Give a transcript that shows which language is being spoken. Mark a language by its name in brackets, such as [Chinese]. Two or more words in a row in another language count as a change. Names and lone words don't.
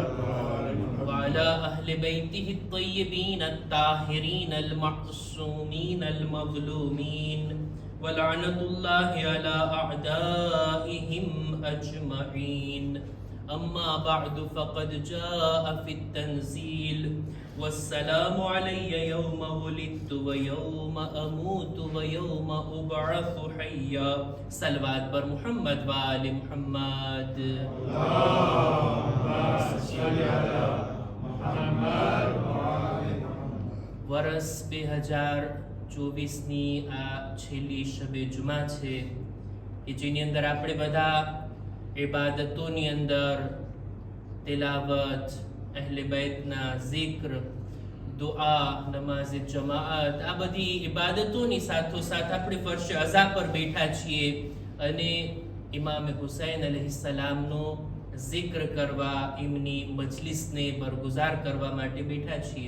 [Arabic] وعلى أهل بيته الطيبين الطاهرين المعصومين المظلومين ولعنة الله على أعدائهم أجمعين. أما بعد فقد جاء في التنزيل والسلام علي يوم ولدت ويوم أموت ويوم أبعث حيا. [Persian] صلوات بر محمد وآل محمد. [Gujarati] વર્ષ 2024ની આ છેલ્લી શબે જુમા છે કે જેની અંદર આપણે બધા ઇબાદતોની અંદર તિલાવત, અહેલે બૈતના ઝિક્ર, દુઆ, નમાઝે જમાઅત, આ બધી ઇબાદતોની સાથોસાથ આપણે ફર્શ અઝા પર બેઠા છીએ અને ઇમામ હુસૈન અલૈહિસ્સલામનો ઝિક્ર કરવા, એમની મજલિસને બરગુજાર કરવા માટે બેઠા છીએ.